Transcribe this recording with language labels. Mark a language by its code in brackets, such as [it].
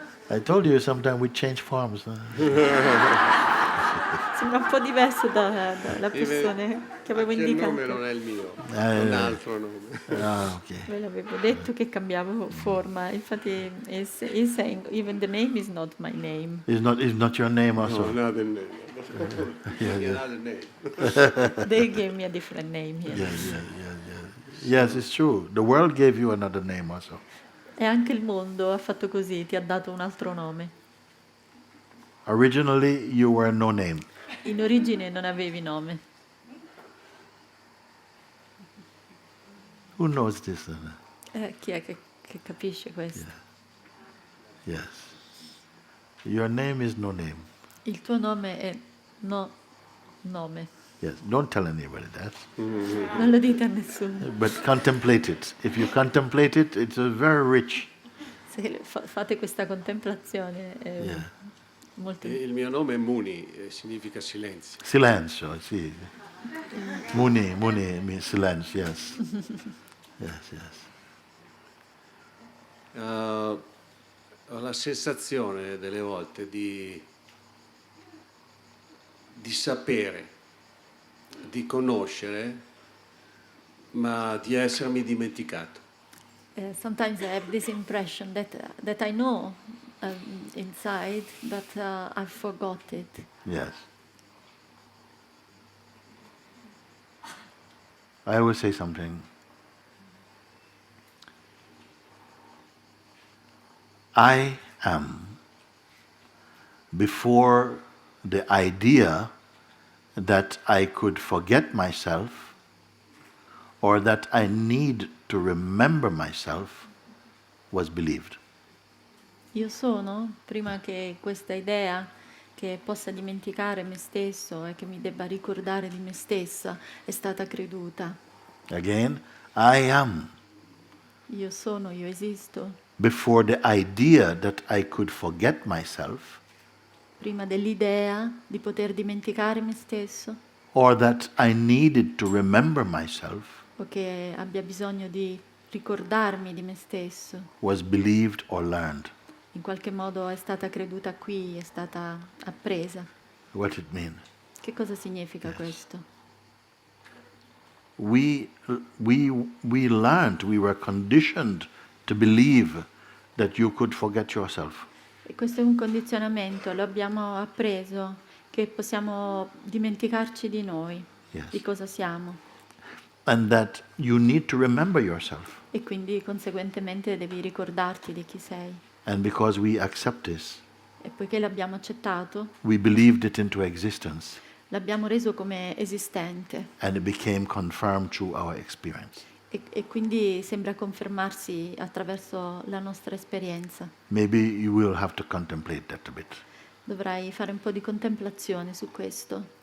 [en] I told you sometime we change forms. [it] Sembra un po' diverso dalla persona che avevo Anche il nome indicato. non è il mio, è un altro nome. [en] Okay. [it] Ve l'avevo detto che cambiavo forma, infatti [en] is saying even the name is not my name. Is not your name also? No, not the name. Yeah. Not the name. They gave me a different name here. Yes, it's true. The world gave you another name also. [it] E anche il mondo ha fatto così, ti ha dato un altro nome. [en] Originally, you were no name. [it] In origine non avevi nome. [en] Who knows this? [it] Chi è che capisce questo? [en] Yes. Your name is no name. [it] Il tuo nome è no nome. [en] Yes. Don't tell anybody that. [it] Non lo dite a nessuno. [en] But contemplate it. If you contemplate it, it's very rich. [it] Se fate questa contemplazione è molto... Il mio nome è Muni, significa silenzio. Silenzio, sì. [en] Muni means silence, yes. Yes. [it] Ho la sensazione delle volte di sapere, di conoscere, ma di essermi dimenticato. [en] Sometimes I have this impression that I know inside, but I forgot it. Yes. I always say something. I am before the idea that I could forget myself or that I need to remember myself was believed. [it] Io sono, prima che questa idea che possa dimenticare me stesso e che mi debba ricordare di me stessa è stata creduta. [en] Again, I am [it] Io sono, io esisto, [en] before the idea that I could forget myself [it] prima dell'idea di poter dimenticare me stesso [en] or that I needed to remember myself [it] o che abbia bisogno di ricordarmi di me stesso, [en] was believed or learned. [it] in qualche modo è stata creduta qui, è stata appresa. [en] What it means? [it] Che cosa significa [en] Yes. [it] questo? [en] We learned, we were conditioned to believe that you could forget yourself. [it] E questo è un condizionamento, lo abbiamo appreso, che possiamo dimenticarci di noi, [en] Yes. [it] di cosa siamo. [en] And that you need to remember yourself. [it] E quindi conseguentemente devi ricordarti di chi sei. [en] And because we accept this, [it] E poiché l'abbiamo accettato, [en] we believed it into existence, [it] l'abbiamo reso come esistente. [en] and it became confirmed through our experience. [it] E quindi sembra confermarsi attraverso la nostra esperienza. [en] Maybe you will have to contemplate that a bit. [it] Dovrai fare un po' di contemplazione su questo.